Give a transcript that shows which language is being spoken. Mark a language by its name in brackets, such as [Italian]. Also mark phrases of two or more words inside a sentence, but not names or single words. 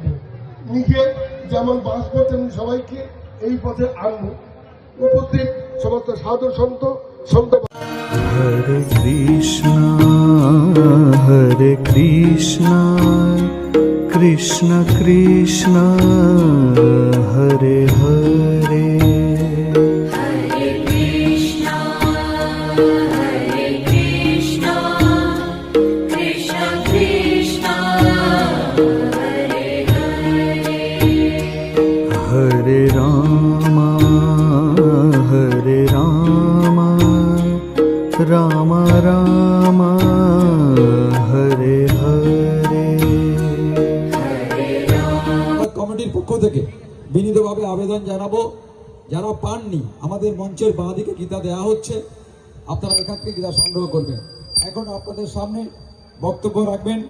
[Bangla] নিজে যেমন বাঁচবো তেমনি সবাইকে এই পথে আনবো। উপস্থিত সমস্ত সাধু সন্ত [Sanskrit] হরে কৃষ্ণ কৃষ্ণ কৃষ্ণ হরে হরে हरे राम राम राम हरे हरे। [Bangla] কমিটির পক্ষ থেকে বিনীতভাবে আবেদন জানাবো, যারা পাননি আমাদের মঞ্চের বাঁ দিকে গীতা দেওয়া হচ্ছে, আপনারা এখান থেকে গীতা সংগ্রহ করবেন। এখন আপনাদের সামনে বক্তব্য রাখবেন